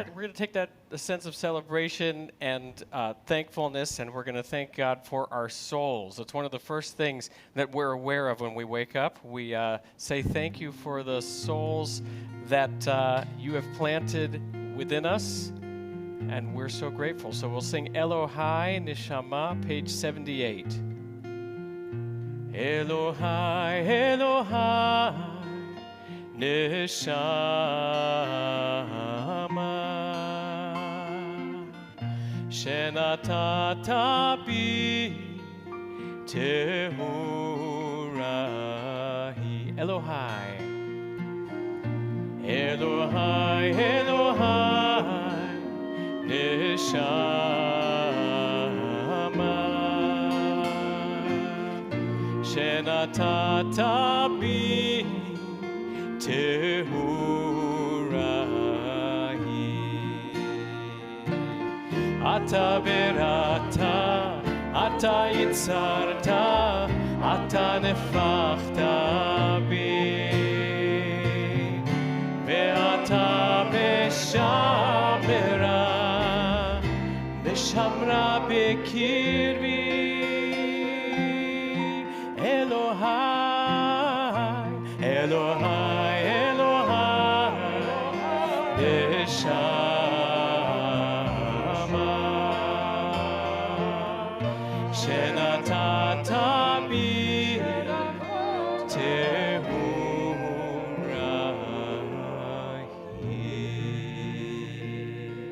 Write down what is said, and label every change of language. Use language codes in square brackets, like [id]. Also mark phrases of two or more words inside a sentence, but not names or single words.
[en] We're going to take that sense of celebration and thankfulness, and we're going to thank God for our souls. It's one of the first things that we're aware of when we wake up. We say thank you for the souls that you have planted within us, and we're so grateful. So we'll sing Elohai Neshama, page 78. [he] אלהי, אלהי, נשמה, שנתת בי טהורה היא. אלהי, אלהי, אלהי, נשמה, שנתת בי טהורה היא. אתה בראתה, אתה יצרתה, אתה נפחתה בי, ואתה משמרה, משמרה בקרבי. אלהי, אלהי, אלהי, נשמה, שנתת בי טהורה היא.